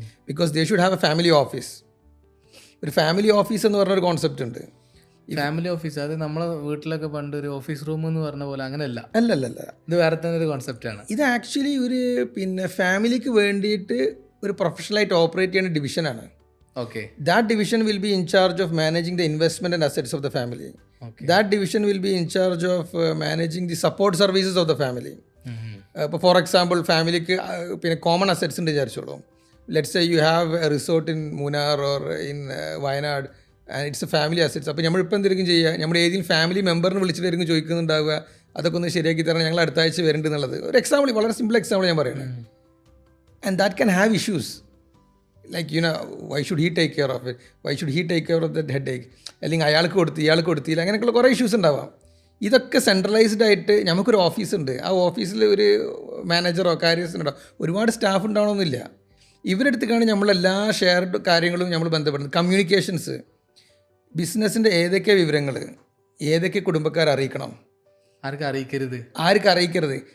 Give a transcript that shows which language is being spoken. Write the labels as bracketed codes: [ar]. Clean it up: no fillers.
[en] Because they should have a family office. [ml] ഒരു family office എന്ന് പറഞ്ഞൊരു കോൺസെപ്റ്റ് ഉണ്ട്. ഫാമിലി ഓഫീസ് അത് നമ്മളെ വീട്ടിലൊക്കെ പണ്ട് ഒരു ഓഫീസ് റൂം എന്ന് പറഞ്ഞ പോലെ അങ്ങനെയല്ല. അല്ലല്ല, ഇത് വേറെ തന്നെ ഒരു കോൺസെപ്റ്റാണ്. ഇത് ആക്ച്വലി ഒരു ഫാമിലിക്ക് വേണ്ടിയിട്ട് ഒരു പ്രൊഫഷണലായിട്ട് ഓപ്പറേറ്റ് ചെയ്യുന്ന ഡിവിഷനാണ്. [en] Okay. That division will be in charge of managing the investment and assets of the family. That division will be in charge of managing the support services of the family. For example, [ml] ഫാമിലിക്ക് പിന്നെ common assets ഉണ്ട് വിചാരിച്ചോളൂ. [en] Let's say you have a resort in Munnar or in Wayanad and it's a family assets. [ml] അപ്പോൾ നമ്മളിപ്പോൾ എന്തെങ്കിലും ചെയ്യുക, നമ്മുടെ ഏതെങ്കിലും family മെമ്പറിനെ വിളിച്ചിട്ടായിരിക്കും ചോദിക്കുന്നുണ്ടാവുക അതൊക്കെ ഒന്ന് ശരിയാക്കി തരണം, ഞങ്ങൾ അടുത്ത ആഴ്ച വരേണ്ടത് എന്നുള്ളത്. ഒരു എക്സാമ്പിൾ, വളരെ സിമ്പിൾ എക്സാമ്പിൾ ഞാൻ പറയുന്നത്. [en] And that can have issues. Like, why should he take care of it? Why should he take care of that headache? [ml] അല്ലെങ്കിൽ അയാൾക്ക് കൊടുത്തില്ല, അങ്ങനെയൊക്കെയുള്ള കുറേ ഇഷ്യൂസ് ഉണ്ടാവാം. ഇതൊക്കെ സെൻട്രലൈസ്ഡ് ആയിട്ട് നമുക്കൊരു ഓഫീസുണ്ട്. ആ ഓഫീസിൽ ഒരു മാനേജറോ കാര്യസ്ഥനോ ഒരുപാട് സ്റ്റാഫ് ഉണ്ടാവണമെന്നില്ല. ഇവരെടുത്തേക്കാണ് നമ്മളെല്ലാ ഷെയർഡ് കാര്യങ്ങളും നമ്മൾ ബന്ധപ്പെടുന്നത്. കമ്മ്യൂണിക്കേഷൻസ്, ബിസിനസ്സിൻ്റെ ഏതൊക്കെ വിവരങ്ങൾ ഏതൊക്കെ കുടുംബക്കാരെ അറിയിക്കണം, ആർക്ക് അറിയിക്കരുത്.